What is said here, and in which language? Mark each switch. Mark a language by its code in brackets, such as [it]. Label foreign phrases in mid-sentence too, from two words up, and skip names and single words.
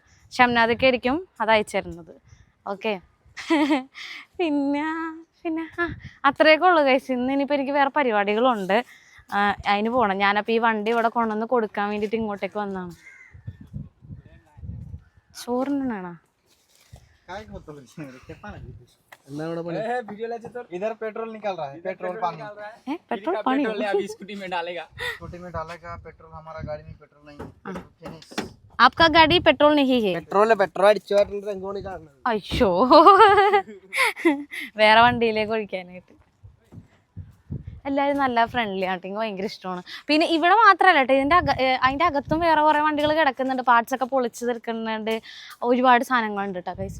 [ml] ഷംനാദിക്ക ആയിരിക്കും അത് അയച്ചു തരുന്നത്. ഓക്കെ. പിന്നെ അത്രയൊക്കെ ഉള്ളു ഗൈസ്. ഇനിയിപ്പോൾ എനിക്ക് വേറെ പരിപാടികളുണ്ട്, അതിന് പോകണം. ഞാനപ്പോൾ ഈ വണ്ടി ഇവിടെ കൊണ്ടുവന്ന് കൊടുക്കാൻ വേണ്ടിയിട്ട് ഇങ്ങോട്ടേക്ക് വന്നതാണ്. ചോറിനാണോ? [hi] पेट्रोल निकल रहा है, पेट्रोल पानी अभी स्कूटी में डालेगा पेट्रोल. हमारा गाड़ी में पेट्रोल नहीं है. आपका गाड़ी पेट्रोल नहीं है? [ml] പെട്രോൾ അടിച്ചു കാണുന്നത്. അയ്യോ, വേറെ വണ്ടിയിലേക്ക് ഒഴിക്കാനായിട്ട്. എല്ലാവരും നല്ല ഫ്രണ്ട്ലി ആയിട്ട്, എനിക്ക് ഭയങ്കര ഇഷ്ടമാണ്. പിന്നെ ഇവിടെ മാത്രമല്ല കേട്ടോ, അതിൻ്റെ അകത്തും വേറെ കുറേ വണ്ടികൾ കിടക്കുന്നുണ്ട്. പാർട്സൊക്കെ പൊളിച്ച് തീർക്കുന്നുണ്ട്. ഒരുപാട് സാധനങ്ങളുണ്ട് കേട്ടോ ഗൈസ്.